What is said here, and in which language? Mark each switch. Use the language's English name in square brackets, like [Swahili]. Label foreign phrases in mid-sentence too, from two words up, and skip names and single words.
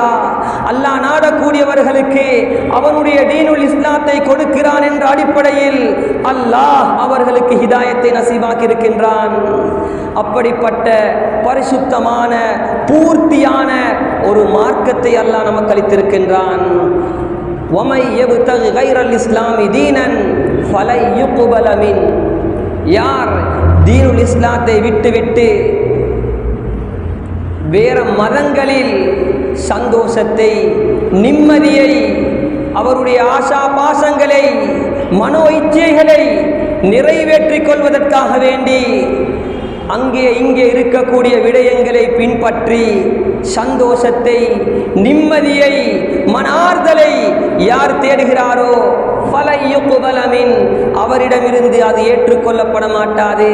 [Tamil] அல்லாஹ் நாடக்கூடியவர்களுக்கு அவனுடைய [Arabic] دين الإسلام [Tamil] கொடுக்கிறான் என்ற அடிப்படையில் அல்லாஹ் அவர்களுக்கு ஹிதாயத்தை நசீபாக்கி இருக்கின்றான். அப்படிப்பட்ட பரிசுத்தமான பூர்த்தியான ஒரு மார்க்கத்தை அல்லாஹ் நமக்கு அளித்திருக்கின்றான். [Arabic] وَمَن يَبْتَغِ غَيْرَ الْإِسْلَامِ دِينًا فَلَن يُقْبَلَ مِنْهُ. [Tamil] யார் [Arabic] دين الإسلام [Tamil] விட்டுவிட்டு வேற மதங்களில் சந்தோஷத்தை, நிம்மதியை, அவருடைய ஆசா பாசங்களை, மனோ இச்சைகளை நிறைவேற்றிக் கொள்வதற்காக வேண்டி அங்கே இங்கே இருக்கக்கூடிய விடயங்களை பின்பற்றி சந்தோஷத்தை, நிம்மதியை, மனார்தலை யார் தேடுகிறாரோ அவரிடமிருந்து அது ஏற்றுக்கொள்ளப்பட மாட்டாது.